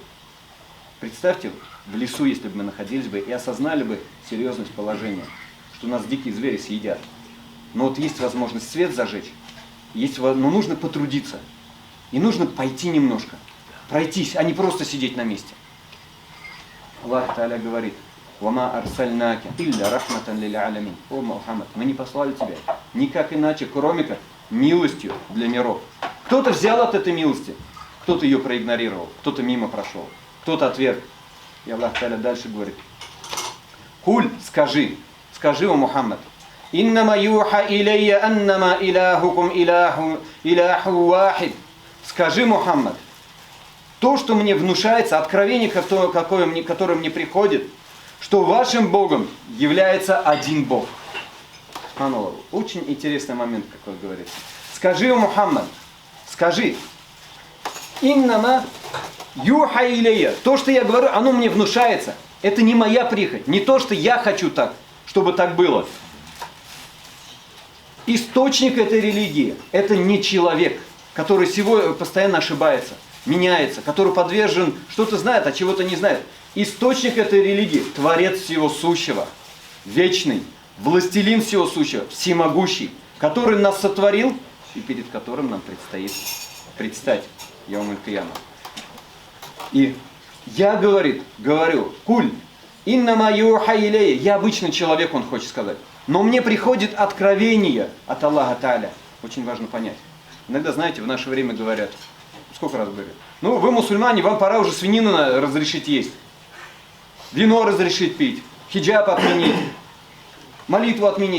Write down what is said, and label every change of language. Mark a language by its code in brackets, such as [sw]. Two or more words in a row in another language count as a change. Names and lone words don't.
[ru] Представьте, в лесу, если бы мы находились бы и осознали бы серьезность положения, что нас дикие звери съедят. Но вот есть возможность свет зажечь, но нужно потрудиться. И нужно пойти немножко, пройтись, а не просто сидеть на месте. Аллах Та'аля говорит: [ar] «وما أرسلناك إلا رحمة للعالمين». [ru] О, Мухаммад, мы не послали тебя никак иначе, кроме как милостью для миров. Кто-то взял от этой милости, кто-то ее проигнорировал, кто-то мимо прошел, кто-то отверг. И Аллах Та'аля дальше говорит: «Куль, скажи, о Мухаммад, [ar] إنما يوحى إلي أنما إلهكم إله واحد». [ru] Скажи, Мухаммад, то, что мне внушается, откровение, которое мне приходит, что вашим Богом является один Бог. Очень интересный момент, как он говорит. Скажи, Мухаммад, скажи, [ar] إنما يوحى إلي. [ru] То, что я говорю, оно мне внушается. Это не моя прихоть, не то, что я хочу так, чтобы так было. Источник этой религии – это не человек, который сегодня постоянно ошибается, меняется, который подвержен, что-то знает, а чего-то не знает. Источник этой религии – Творец всего сущего, вечный, властелин всего сущего, всемогущий, который нас сотворил и перед которым нам предстоит предстать [ar] يوم القيامة. [ru] И я, говорю, [ar] قل إنما يوحى إلي. [ru] Я обычный человек, он хочет сказать. Но мне приходит откровение от Аллаха Та'аля. Очень важно понять. Иногда, знаете, в наше время говорят, сколько раз говорят: ну, вы мусульмане, вам пора уже свинину разрешить есть. Вино разрешить пить. Хиджаб отменить. молитву отменить.